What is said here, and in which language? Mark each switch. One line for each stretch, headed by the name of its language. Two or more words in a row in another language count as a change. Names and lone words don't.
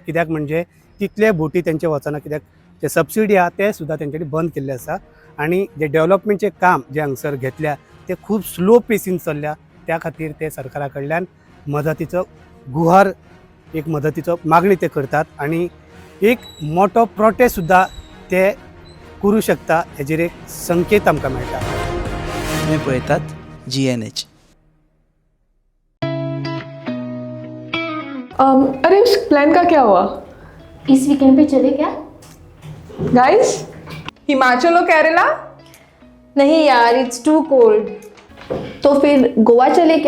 Konkani: कित्याक म्हणजे तितले बोटी तेंचे वचना. कित्याक जे सबसिडी आहा ते सुद्दां तेंच्यांनी बंद केल्ले आसा आनी जे डेव्हलपमेंटचे काम जे हांगसर घेतल्या ते खूब स्लो पेसीन चल्ल्या. त्या खातीर ते सरकारा कडल्यान मदतीचो गुहार, एक मदतीचो मागणी ते करतात आनी एक मोठो प्रोटेस्ट सुद्दां ते करूं शकता हेजेर एक संकेत आमकां मेळटा. तुम्ही पळयतात GNH.
Hindi: अरे उस प्लान का क्या हुआ इस वीकेंड पे चले क्या? गाइस? हिमाचल और केरला? नहीं यार,
English: it's too cold.
Hindi: तो फिर गोवा चले क्या?